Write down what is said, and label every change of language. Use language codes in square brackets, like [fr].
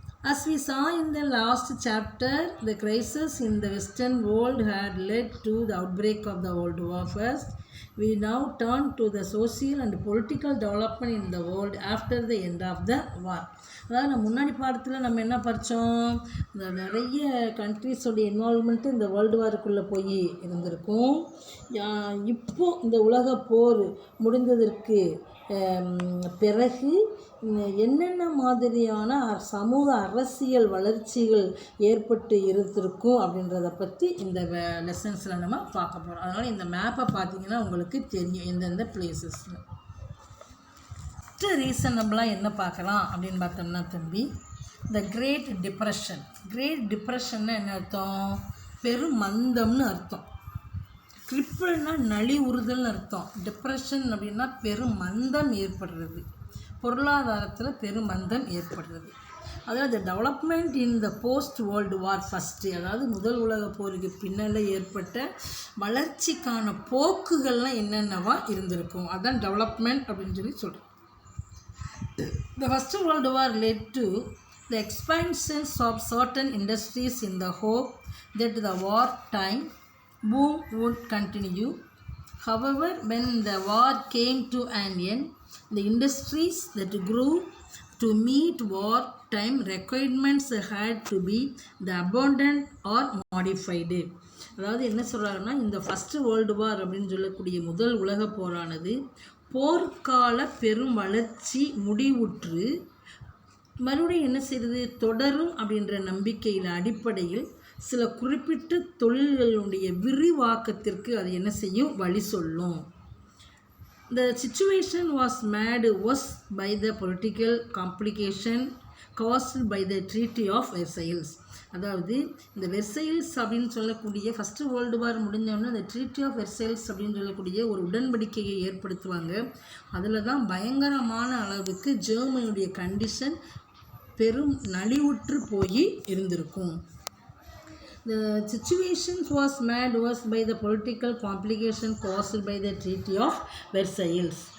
[en] As we saw in the last chapter, the crisis in the Western world had led to the outbreak of the World War First. We now turn to the social and political development in the world after the end of the war. [ta] அதாவது நம்ம முன்னாடி பாடத்தில் நம்ம என்ன படித்தோம், இந்த நிறைய கண்ட்ரீஸோடைய இன்வால்வ்மெண்ட்டு இந்த வேர்ல்டு வாருக்குள்ளே போய் இருந்திருக்கும். இப்போது இந்த உலக போர் முடிந்ததற்கு பிறகு என்னென்ன மாதிரியான சமூக அரசியல் வளர்ச்சிகள் ஏற்பட்டு இருந்திருக்கும் அப்படின்றத பற்றி இந்த லெசன்ஸில் நம்ம பார்க்க போகிறோம். அதனால் இந்த மேப்பை பார்த்தீங்கன்னா உங்களுக்கு தெரியும் எந்தெந்த பிளேசஸ்னு. ஃபஸ்ட்டு ரீசனபிளாக என்ன பார்க்கலாம் அப்படின்னு பார்த்தோம்னா தம்பி, த கிரேட் டிப்ரெஷன். கிரேட் டிப்ரெஷன்னா என்ன அர்த்தம், பெருமந்தம்னு அர்த்தம். கிரிப்பிள்னா நலிவுறுதல்னு அர்த்தம். டிப்ரெஷன் அப்படின்னா பெரும் மந்தம் ஏற்படுறது. பொருளாதாரத்தில் பெருமந்தம் ஏற்படுறது. அதாவது [en] development in the post world war first, [ta] அதாவது முதல் உலக போருக்கு பின்னால் ஏற்பட்ட வளர்ச்சிக்கான போக்குகள்லாம் என்னென்னவா இருந்திருக்கும், அதுதான் டெவலப்மெண்ட் அப்படின்னு சொல்கிறோம். [en] The First World War led to the expansions of certain industries in the hope that the wartime boom would continue. However, when the war came to an end, the industries that grew to meet wartime requirements had to be abandoned or modified. [ta] அதாவது என்ன சொல்கிறாங்கன்னா, இந்த first world war அப்படின்னு சொல்லக்கூடிய முதல் உலக போரானது போர்க்கால பெரும் வளர்ச்சி முடிவுற்று மறுபடியும் என்ன செய்கிறது, தொடரும் அப்படின்ற நம்பிக்கையில் அடிப்படையில் சில குறிப்பிட்ட தொழில்களுடைய விரிவாக்கத்திற்கு அது என்ன செய்யும், வழி சொல்லும். [en] The situation was made worse by the political complication caused by the Treaty of Versailles. [ta] அதாவது இந்த வெர்சைல்ஸ் அப்படின்னு சொல்லக்கூடிய ஃபஸ்ட்டு வேர்ல்டு வார் முடிஞ்சோடனே அந்த ட்ரீட்டி ஆஃப் வெர்சைல்ஸ் அப்படின்னு சொல்லக்கூடிய ஒரு உடன்படிக்கையை ஏற்படுத்துவாங்க. அதில் தான் பயங்கரமான அளவுக்கு ஜெர்மனியுடைய கண்டிஷன் பெரும் நலிவுற்று போய் இருந்திருக்கும். [en] The situation was made worse by the political complication caused by the Treaty of Versailles.